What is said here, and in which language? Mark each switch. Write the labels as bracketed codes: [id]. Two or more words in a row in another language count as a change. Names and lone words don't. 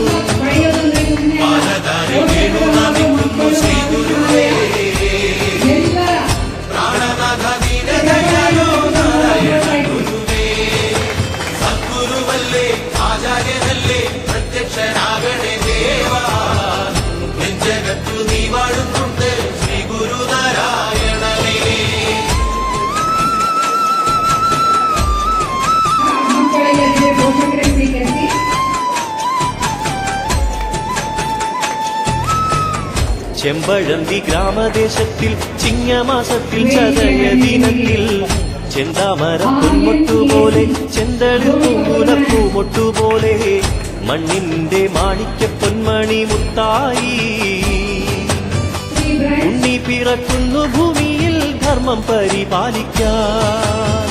[ml] പാദധാരി വീണു നമിക്കുന്നു ശ്രീ ഗുരുവേ പ്രാണനാഥ ദീനദയാലോ നാരായണ ഗുരുവേ സദ്ഗുരുവല്ലേ ആചാര്യനല്ലേ പ്രത്യക്ഷനാകണേ ദേവാ ജഗത്തു നീ വാഴുന്നുണ്ട് ശ്രീ ഗുരുനാരായണനേ [kn] ಮಕ್ಕಳಿಗೆ ಪೋಷಕರೇ ಸ್ವೀಕರಿಸಿ. [ml] ചെമ്പഴന്തി ഗ്രാമദേശത്തിൽ ചിങ്ങമാസത്തിൽ ചതയ ദിനത്തിൽ ചെന്താമര പൊന്മൊട്ടുപോലെ ചെന്തളിർ പൂമുലപ്പൂമൊട്ടുപോലെ മണ്ണിന്റെ മാണിക്യ പൊന്മണി മുത്തായി ഉണ്ണി പിറക്കുന്നു ഭൂമിയിൽ ധർമ്മം പരിപാലിക്കാൻ.